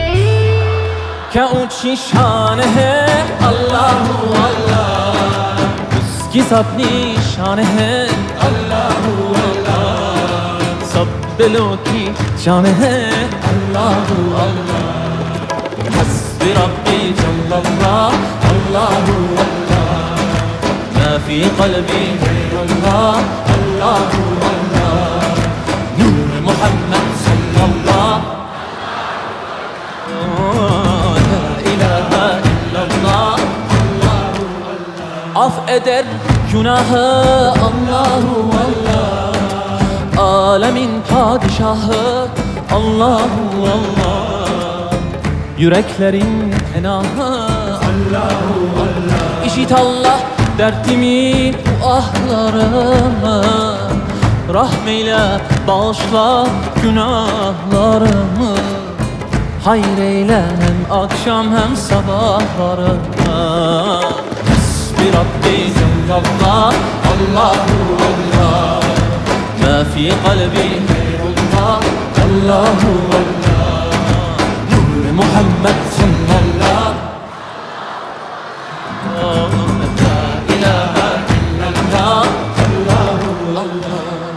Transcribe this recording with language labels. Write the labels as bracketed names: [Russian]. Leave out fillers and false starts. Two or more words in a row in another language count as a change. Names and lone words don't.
[Urdu] کیا اونچی شان ہے اللہ اللہ، اس کی اپنی شان ہے اللہ اللہ، سب دلوں کی جان ہے اللہ اللہ۔ [Arabic] بربي جل الله الله الله ما في قلبي غير الله الله الله نور محمد صلى الله لا إله إلا الله [Turkish] af eder günahı Allahu Allah alemin padişahı Allahu Allah yüreklerin penahı Allahu Allah İşit Allah dertimi bu ahlarımı rahmeyle bağışla günahlarımı hayır eyle hem akşam hem sabahlarımı [Arabic] بربي جل الله الله الله ما في قلبي غير الله الله الله نور محمد صلى الله لا إله إلا الله الله الله